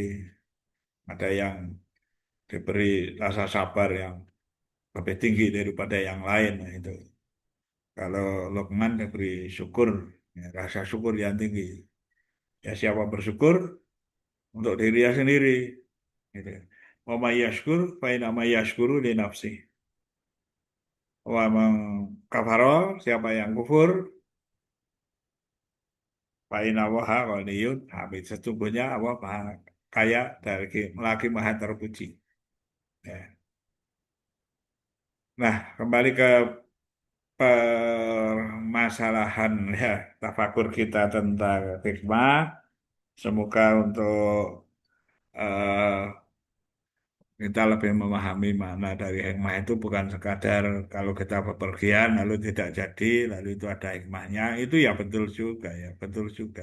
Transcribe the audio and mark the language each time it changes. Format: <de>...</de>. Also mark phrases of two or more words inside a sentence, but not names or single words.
<id>Ada yang diberi rasa sabar yang lebih tinggi daripada yang lain. Nah, itu. Kalau Luqman diberi syukur, ya, rasa syukur yang tinggi. Ya siapa bersyukur untuk dirinya sendiri. Gitu.</id> <ar>ومن يشكر فإنما يشكر لنفسه. ومن كفر,</ar> <id>siapa yang kufur,</id> <ar>فإن الله غني حميد.</ar> <id>Sesungguhnya Allah maha kaya dari lagi maha terpuji. Ya. Nah, kembali ke permasalahan ya tafakur kita tentang hikmah. Semoga untuk eh, kita lebih memahami makna dari hikmah itu bukan sekadar kalau kita bepergian lalu tidak jadi lalu itu ada hikmahnya itu ya betul juga ya betul juga.</id>